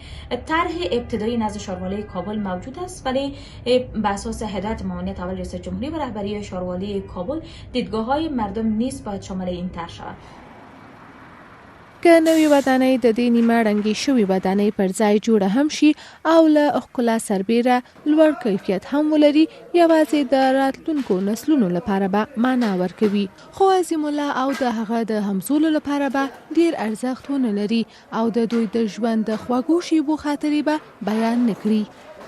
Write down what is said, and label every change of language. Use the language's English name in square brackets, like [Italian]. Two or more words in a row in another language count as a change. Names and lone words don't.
[Persian] طرح ابتدایی نزد شاروالی کابل موجود است، ولی به اساس هدایت معاونیت اول رئیس جمهوری و رهبری شاروالی کابل دیدگاه‌های مردم نیز باید شامل این طرح شود. [Pashto] که نوې ودانۍ د دې نیمه رنګې شوې ودانۍ پر ځای جوړه هم شي او له ښکلا سربیره لوړ کیفیت هم ولري، یوازې د راتلونکو نسلونو لپاره به معنا ورکوي. خو عظیم الله او د هغه د همزولو لپاره به ډیر ارزښت ونه لري او د دوی د ژوند د خوږو شیبو خاطرې به بیان نه کړي.